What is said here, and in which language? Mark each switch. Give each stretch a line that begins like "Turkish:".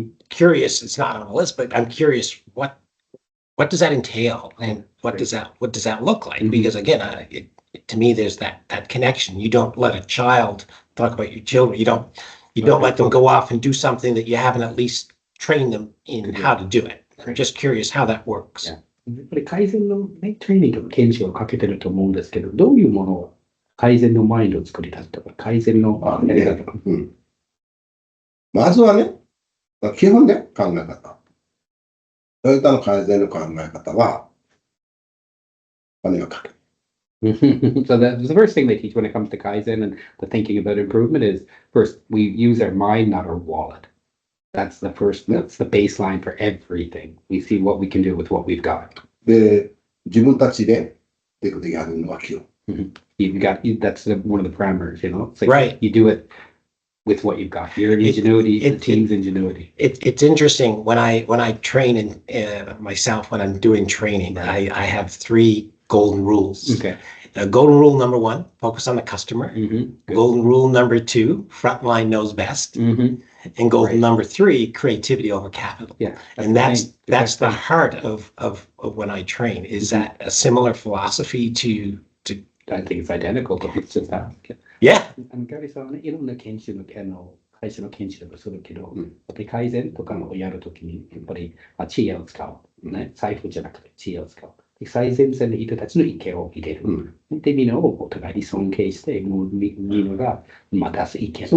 English: Curious, it's not on the list, but I'm curious what does that entail, and what does that look like? Because again, to me, there's that connection. You don't let a child talk about your children. You don't let them go off and do something that you haven't at least trained them in how to do it. I'm just curious how that works.
Japanese: やっぱり改善の、ね、トレーニングと研修をかけてると思うんですけど、どういうものを改善のマインドを作り出すとか、改善のやり方とか。まずはね、基本ね、考え方。トヨタの改善の考え方は、お金をかける。
English: So the first thing they teach when it comes to Kaizen and the thinking about improvement is first we use our mind, not our wallet. That's the baseline for everything. We see what we can do with what we've got.
Japanese: で、自分たちでできるやるのは基本。
English: That's one of the parameters, It's like Right. You do it with what you've got. Your ingenuity, the team's ingenuity. It's interesting when I train myself when I'm doing training. I have 3 golden rules. Okay. Golden rule number 1: focus on the customer. Golden rule number 2: Frontline knows best. And golden number 3: creativity over capital. Yeah, and that's the heart of when I train. Is that a similar philosophy to? I think it's identical to what's just happened. Yeah.
Japanese: ガリさんはね、いろんな研修の会社の研修とかするけど、やっぱり改善とかのをやるときに、やっぱり知恵を使う。ね、財布じゃなくて知恵を使う。最前線の人たちの意見を入れる。で、みんなをお互いに尊敬して、もうみんなが、出す意見。